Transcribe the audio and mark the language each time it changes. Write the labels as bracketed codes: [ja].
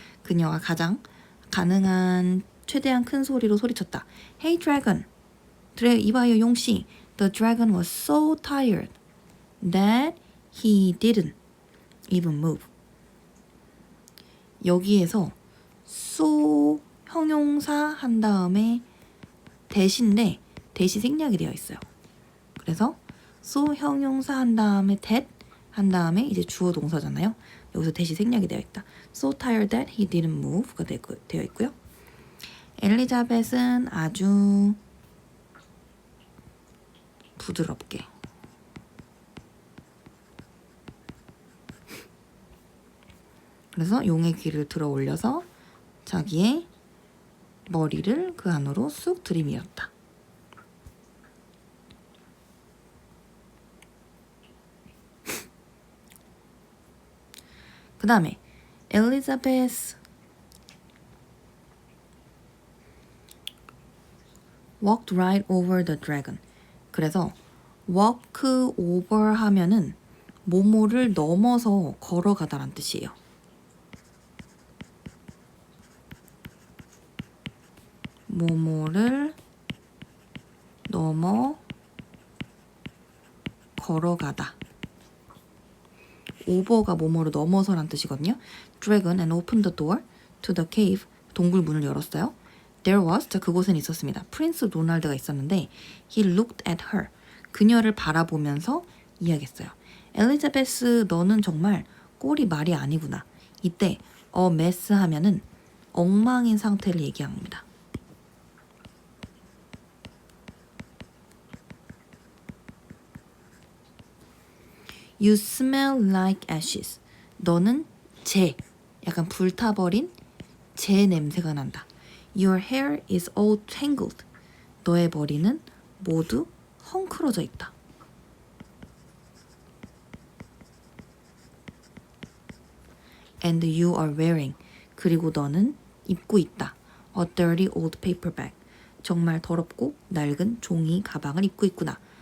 [ko] 그녀가 가장 가능한 최대한 큰 소리로 소리쳤다. [en] Hey dragon, [ko] 이봐요 용씨. [en] The dragon was so tired that he didn't even move. [ko] 여기에서 so 형용사 한 다음에 대신데 대시 생략이 되어 있어요. 그래서 so 형용사 한 다음에 that 한 다음에 이제 주어 동사잖아요. 여기서 대시 생략이 되어 있다. [en] So tired that he didn't move가 [ko] 되어 있고요. 엘리자벳은 아주 부드럽게 그래서 용의 귀를 들어 올려서 자기의 머리를 그 안으로 쑥 들이밀었다. 그 다음에 [en] 엘리자베스 walked right over the dragon. [ko] 그래서 walk over 하면은 뭐뭐를 넘어서 걸어가다란 뜻이에요. 뭐뭐를 넘어 걸어가다. over가 뭐뭐를 넘어서란 뜻이거든요. [en] Dragon and opened the door to the cave. [ko] 동굴 문을 열었어요. [en] There was, [ko] 그곳엔 있었습니다. 프린스 로날드가 있었는데 [en] he looked at her. [ko] 그녀를 바라보면서 이야기했어요. 엘리자베스, 너는 정말 꼴이 말이 아니구나. 이때 a mess 하면은 엉망인 상태를 얘기합니다. [en] You smell like ashes. [ko] 너는 약간 불타버린 재 냄새가 난다. [en] Your hair is all tangled. [ko] 너의 머리는 모두 헝클어져 있다. [en] And you are wearing. [ko] 그리고 너는 입고 있다. [en] A dirty old paper bag. [ko] 정말 더럽고 낡은 종이 가방을 입고 있구나.